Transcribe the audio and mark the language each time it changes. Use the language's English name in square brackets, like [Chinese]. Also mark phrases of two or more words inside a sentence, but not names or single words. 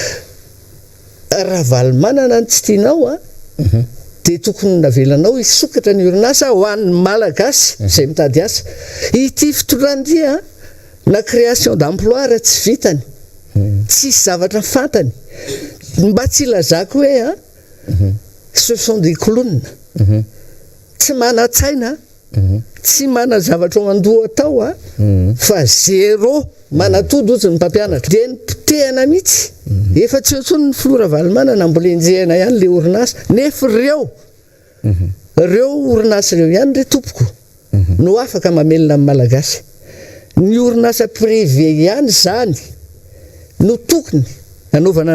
[Malagasy] raha valymanana ny tsy tianao a dia tokony navelanao hisokatra ny orinasa ho an'ny malagasy izay mitady asa ity fitondrandia na [French] création d'emploi [Malagasy] raha tsy vitany tsisy zavatra fantany mba tsy ilazako hoe a [French] ce sont des clowns [Malagasy] tsy mana-tsaina tsy mana zavatra mandoha atao a fa zéro manatody ozy ny mpampianatra dia ny mpitehana mihitsy efa tsy otsony ny filora valymanana mbola enjehana ihany le orinasa nefa reo orinasa reo ihany re tompoko no afaka mamelona amin'ny malagasy ny orinasa privé ihany zany no tokony anaovana